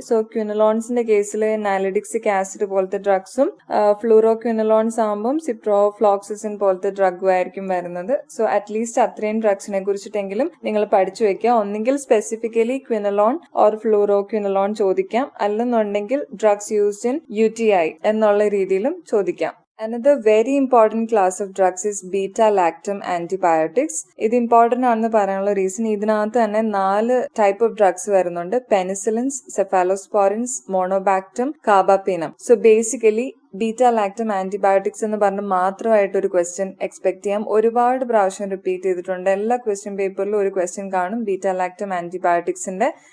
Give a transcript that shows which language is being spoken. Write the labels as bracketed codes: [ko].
[ml] So ക്വിനലോൺസിന്റെ കേസിൽ നാലിഡിക്സിക് acid പോലത്തെ ഡ്രഗ്സും fluoro ക്വിനലോൺസ് ആകുമ്പോൾ സിപ്രോഫ്ലോക്സിസിൻ പോലത്തെ ഡ്രഗും ആയിരിക്കും വരുന്നത്. സോ അറ്റ്ലീസ്റ്റ് അത്രയും ഡ്രഗ്സിനെ കുറിച്ചിട്ടെങ്കിലും നിങ്ങൾ പഠിച്ചു വെക്കുക. ഒന്നെങ്കിൽ സ്പെസിഫിക്കലി ക്വിനലോൺ ഓർ ഫ്ലൂറോ ക്വിനലോൺ ചോദിക്കാം, അല്ലെന്നുണ്ടെങ്കിൽ ഡ്രഗ്സ് യൂസ്ഡ് ഇൻ UTI എന്നുള്ള രീതിയിലും ചോദിക്കാം. [en] Another very important class of drugs is beta-lactam antibiotics. [ml] ഇത് ഇമ്പോർട്ടന്റ് ആണെന്ന് പറയാനുള്ള റീസൺ ഇതിനകത്ത് തന്നെ 4 ടൈപ്പ് ഓഫ് ഡ്രഗ്സ് വരുന്നുണ്ട്. പെനിസിലിൻസ്, സെഫാലോസ്പോറിൻസ്, മോണോബാക്ടം, കാർബാപീനം. സോ ബേസിക്കലി ബീറ്റാ-ലാക്ടം ആന്റിബയോട്ടിക്സ് എന്ന് പറഞ്ഞ് മാത്രമായിട്ട് ഒരു ക്വസ്റ്റ്യൻ എക്സ്പെക്ട് ചെയ്യാം. ഒരുപാട് പ്രാവശ്യം റിപ്പീറ്റ് ചെയ്തിട്ടുണ്ട്. എല്ലാ ക്വസ്റ്റ്യൻ പേപ്പറിലും ഒരു ക്വസ്റ്റ്യൻ കാണും ബീറ്റാ-ലാക്ടം ആന്റിബയോട്ടിക്സിന്റെ.